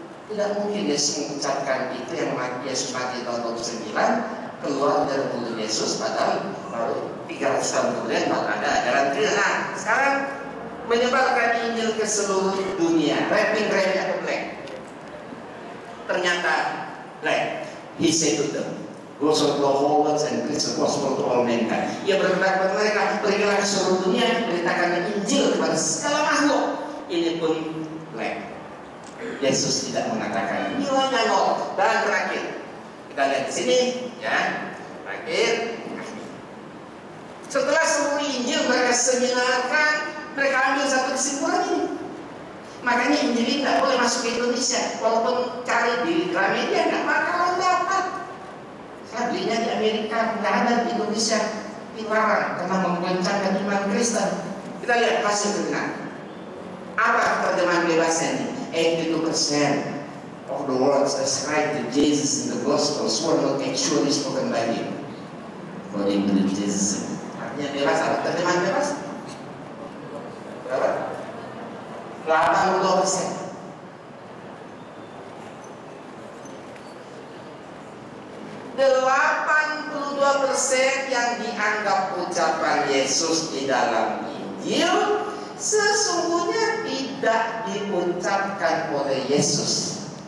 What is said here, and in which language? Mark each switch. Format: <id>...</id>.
<id>Tidak mungkin Yesus mengucapkan itu yang Yesus mati tahun 29 keluar dari mulut Yesus padahal baru 300 tahun kemudian baru ada ajaran Trinitas. Nah, sekarang menyebarkan Injil ke seluruh dunia.</id> <en>Red, red</en> <id>atau</id> <en>black?</en> <id>Ternyata</id> <en>black. He said to them, go to the whole world and preach the gospel to all mankind.</en> <id>Ia berkata kepada mereka, pergilah ke seluruh dunia, beritakan Injil kepada segala makhluk. Ini pun black. Yesus tidak mengatakan nilainya 0. Dan terakhir kita lihat di sini ya, terakhir setelah seluruh Injil mereka seminarkan, mereka ambil satu kesimpulan ini. Makanya Injil ini tidak boleh masuk ke Indonesia. Walaupun cari di Gramedia nggak bakalan dapat. Saya belinya di Amerika, nggak ada di Indonesia, dilarang karena menggoncangkan iman Kristen. Kita lihat hasil terjemahan. Apa terjemahan bebasnya ini?</id> <en>82% of the words ascribed to Jesus in the Gospels were not actually spoken by Him, according to Jesus.</en> <id>Artinya bebas apa? Terjemahan bebas? Berapa? 82%. 82% yang dianggap ucapan Yesus di dalam Injil sesungguhnya tidak diucapkan oleh Yesus.</id>